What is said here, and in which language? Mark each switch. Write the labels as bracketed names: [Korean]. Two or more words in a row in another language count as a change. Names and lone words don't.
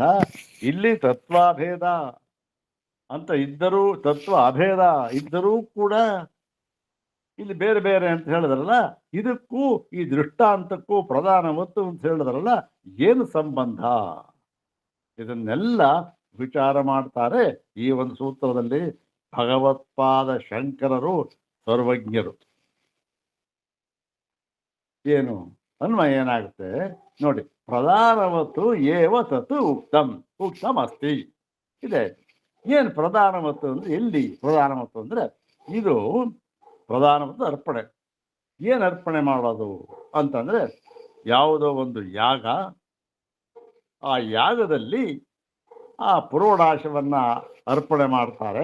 [Kannada] ಇಲ್ಲಿ ತತ್ವಾಭೇದ ಅಂತ ಇದ್ದರೂ, ತತ್ವ ಅಭೇದ ಇದ್ದರೂ ಕೂಡ ಇಲ್ಲಿ ಬೇರೆ ಬೇರೆ ಅಂತ ಹೇಳಿದ್ರಲ್ಲ, ಇದಕ್ಕೂ ಈ ದೃಷ್ಟಾಂತಕ್ಕೂ ಪ್ರಧಾನವತ್ತು ಅಂತ ಹೇಳಿದ್ರಲ್ಲ, ಏನು ಸಂಬಂಧ? ಇದನ್ನೆಲ್ಲ ವಿಚಾರ ಮಾಡ್ತಾರೆ ಈ ಒಂದು ಸೂತ್ರದಲ್ಲಿ ಭಗವತ್ಪಾದ ಶಂಕರರು, ಸರ್ವಜ್ಞರು. ಏನು ಅನ್ವಯ ಏನಾಗುತ್ತೆ ನೋಡಿ. [Sanskrit] ಪ್ರಧಾನವತ್ತು ಏವ ತತ್ ಉಕ್ತಂ, ಉಕ್ತಂ ಅಸ್ತಿ ಇದೆ. [Kannada] ಏನು ಪ್ರಧಾನವತ್ತು ಅಂದ್ರೆ, ಎಲ್ಲಿ ಪ್ರಧಾನವತ್ತು ಅಂದ್ರೆ ಇದು ಪ್ರಧಾನವತ್ತು ಅರ್ಪಣೆ. ಏನು ಅರ್ಪಣೆ ಮಾಡೋದು ಅಂತಂದ್ರೆ, ಯಾವುದೋ ಒಂದು ಯಾಗ, ಆ ಯಾಗದಲ್ಲಿ ಆ ಪುರೋಡಾಶವನ್ನ ಅರ್ಪಣೆ ಮಾಡ್ತಾರೆ.